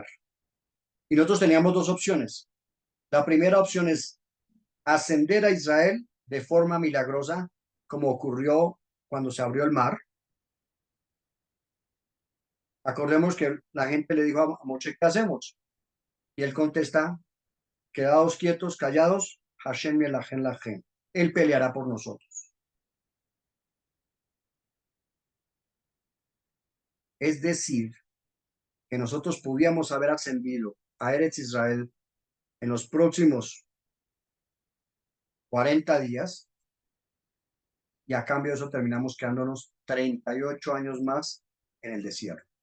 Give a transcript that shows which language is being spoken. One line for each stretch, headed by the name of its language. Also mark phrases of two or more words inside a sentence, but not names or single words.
Spanish: Y nosotros teníamos dos opciones. La primera opción es ascender a Israel de forma milagrosa, como ocurrió cuando se abrió el mar. Acordemos que la gente le dijo a Moshe, ¿qué hacemos? Y él contesta, quedaos quietos, callados,
Hebrew: השם ילחם לכם.
Spanish: Él peleará por nosotros. Es decir, que nosotros podíamos haber ascendido a Eretz Israel en los próximos 40 días y a cambio de eso terminamos quedándonos 38 años más en el desierto.